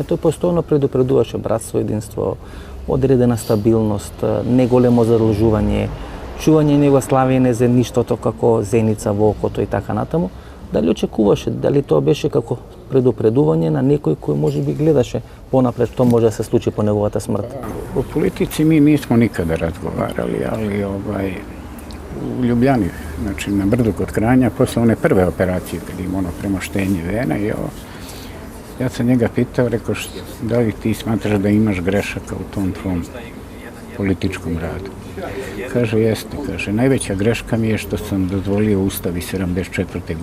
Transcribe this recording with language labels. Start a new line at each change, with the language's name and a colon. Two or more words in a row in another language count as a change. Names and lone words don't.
Macedonian: Тој постојано предупредуваше братство, единство, одредена стабилност, неголемо задлжување, чување на Југославија не за ништото како зеница во окото и така натаму. Дали очекуваше, дали тоа беше како предупредување на некој кој може би гледаше понапред што може да се случи по неговата смрт?
Serbian: О политици ми нисмо никада разговарали, ali u Ljubljani, znači na Brdu kod Kranja, posle one prve operacije kad ima ono premoštenje vena i ja sam njega pitao, rekao, da li ti smatraš da imaš grešaka u tom tvom političkom radu? Kaže, jeste, kaže, najveća greška mi je što sam dozvolio Ustav iz 74.